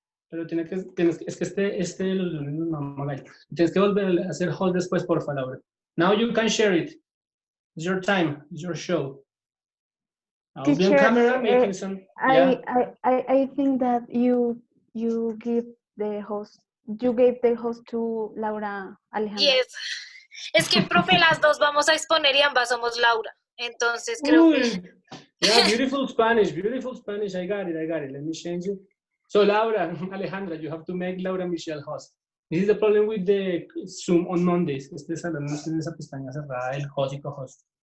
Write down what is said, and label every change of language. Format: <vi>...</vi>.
<es>Pero es que este los lunes nos mama gallo. Tienes que volver a hacer host después, porfa, Laura.</es> <en>Now you can share it. It's your time. It's your show. I'll be on camera making some. Yeah. I think that you give the host. You gave the host to Laura Alejandra. Yes.</en> <es>Es que, profe, las dos vamos a exponer y ambas somos Laura. Entonces creo que...</es> <en>Yeah, beautiful Spanish. I got it. Let me change it. So Laura, Alejandra, you have to make Laura Michelle host. This is the problem with the Zoom on Mondays.</en> <es>Este salón no tiene esa pestaña cerrada, el host y co-host.</es>